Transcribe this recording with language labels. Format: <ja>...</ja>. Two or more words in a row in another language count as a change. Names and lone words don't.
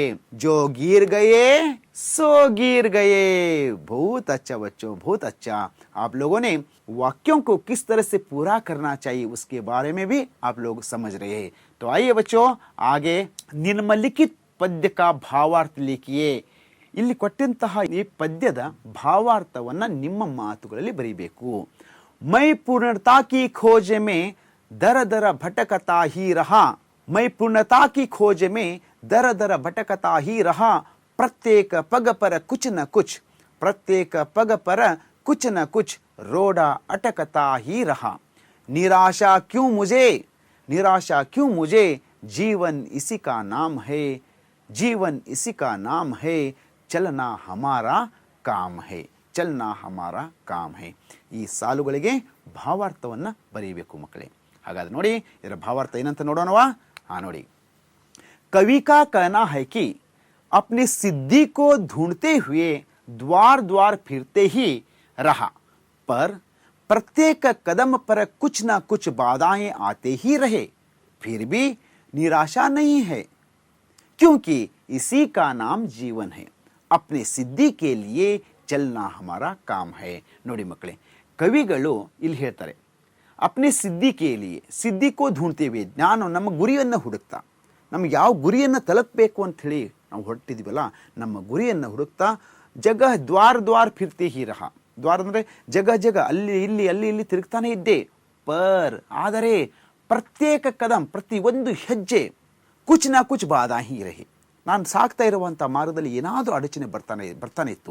<hi>जो गिर गए सो गिर गए. बहुत अच्छा बच्चों, बहुत अच्छा. आप लोगों ने वाक्यों को किस तरह से पूरा करना चाहिए उसके बारे में भी आप लोग समझ रहे हैं. तो आइए बच्चों, आगे निम्नलिखित पद्य का भावार्थ लिखिए.</hi> <kn>ಇಲ್ಲಿ ಕೊಟ್ಟಂತಹ ಈ ಪದ್ಯದ ಭಾವಾರ್ಥವನ್ನು ನಿಮ್ಮ ಮಾತುಗಳಲ್ಲಿ ಬರೀಬೇಕು.</kn> <hi>ಮೈ पूर्णता की खोज में दर दर भटकता ही रहा. मैं पूर्णता की खोज में दर दर भटकता ही रहा. प्रत्येक पग पर कुछ न कुछ, प्रत्येक पग पर कुछ न कुछ रोड़ा अटकता ही रहा. निराशा क्यों मुझे, निराशा क्यों मुझे, जीवन इसी का नाम है, जीवन इसी का नाम है. चलना हमारा काम है, चलना हमारा काम है.</hi> <kn>ಈ ಸಾಲುಗಳಿಗೆ ಭಾವಾರ್ಥವನ್ನು ಬರೀಬೇಕು ಮಕ್ಕಳೇ. ಹಾಗಾದ್ರೆ ನೋಡಿ, ಇದರ ಭಾವಾರ್ಥ ಏನಂತ ನೋಡೋಣವಾ. ನೋಡಿ,</kn> <hi>कवि का कहना है कि अपनी सिद्धि को ढूंढते हुए द्वार द्वार फिरते ही रहा, पर प्रत्येक कदम पर कुछ ना कुछ बाधाएं आते ही रहे, फिर भी निराशा नहीं है, क्योंकि इसी का नाम जीवन है. अपने सिद्धि के लिए चलना हमारा काम है.</hi> <kn>ನೋಡಿ ಮಕ್ಕಳೇ, ಕವಿಗಳು ಇಲ್ಲಿ ಹೇಳ್ತಾರೆ,</kn> <hi>अपने सिद्धि के लिए, सिद्धि को ढूंढते हुए,</hi> <kn>ನಾನು ನಮ್ಮ ಗುರಿಯನ್ನು ಹುಡುಕ್ತಾ, ನಮ್ಗೆ ಯಾವ ಗುರಿಯನ್ನು ತಲುಪಬೇಕು ಅಂತ ಹೇಳಿ ನಾವು ಹೊರಟಿದ್ದೀವಲ್ಲ, ನಮ್ಮ ಗುರಿಯನ್ನು ಹುಡುಕ್ತಾ</kn> <hi>जगह द्वार द्वार फिरते ही रहा.</hi> <kn>ದ್ವಾರ ಅಂದರೆ</kn> <hi>जगह जगह,</hi> <kn>ಅಲ್ಲಿ ಇಲ್ಲಿ ಅಲ್ಲಿ ಇಲ್ಲಿ ತಿರುಗ್ತಾನೆ ಇದ್ದೆ. ಪರ್ ಆದರೆ</kn> <hi>प्रत्येक कदम,</hi> <kn>ಪ್ರತಿ ಒಂದು ಹೆಜ್ಜೆ,</kn> <hi>कुछ ना कुछ बाधा ही रही,</hi> <kn>ನಾನು ಸಾಕ್ತಾ ಇರುವಂಥ ಮಾರ್ಗದಲ್ಲಿ ಏನಾದರೂ ಅಡಚಣೆ ಬರ್ತಾನೆ ಇತ್ತು.</kn>